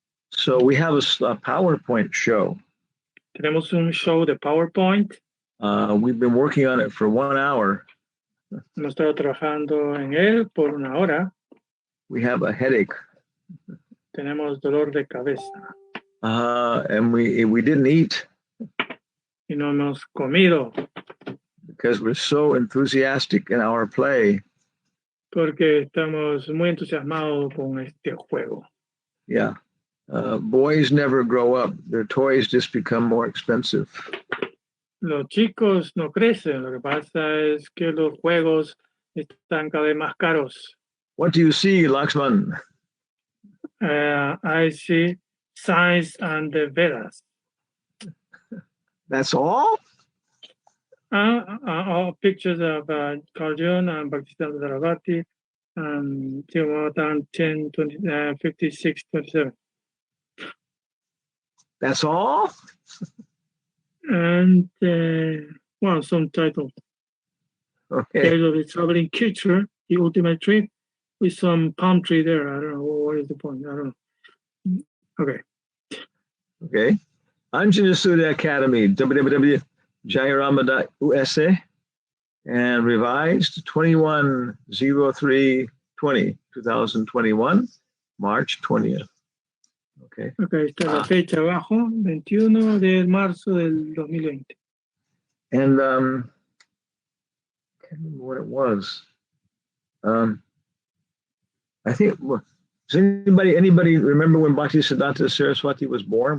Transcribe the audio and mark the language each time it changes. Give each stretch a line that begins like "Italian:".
English: So we have a PowerPoint show.
Spanish: Tenemos un show de PowerPoint.
English: We've been working on it for 1 hour.
Spanish: Hemos estado trabajando en él por 1 hora.
English: We have a headache.
Spanish: Tenemos dolor de cabeza.
English: And we didn't eat.
Spanish: Y no hemos comido.
English: Because we're so enthusiastic in our play.
Spanish: Porque estamos muy entusiasmados con este juego.
English: Yeah. Boys never grow up. Their toys just become more expensive.
Spanish: Los chicos no crecen. Lo que pasa es que los juegos están cada vez más caros.
English: What do you see, Lakshman? I see science and the Vedas. That's all? All pictures of Carl Jung and Bhaktisiddhanta Saraswati and Timothy 10, 20, 56, 27. That's all? And, well, some titles. Okay. Tale of a Traveling Creature, The Ultimate Trip, with some palm tree there. I don't know. What is the point? I don't know. Okay. Okay. Anjana Surya Academy, www.jayarama.usa, and revised 21/03/2021, March 20th. Okay.
Spanish: Okay, está la fecha abajo, 21 de marzo del 2020.
English: And I can't remember what it was. I think, does anybody remember when Bhaktisiddhanta Saraswati was born?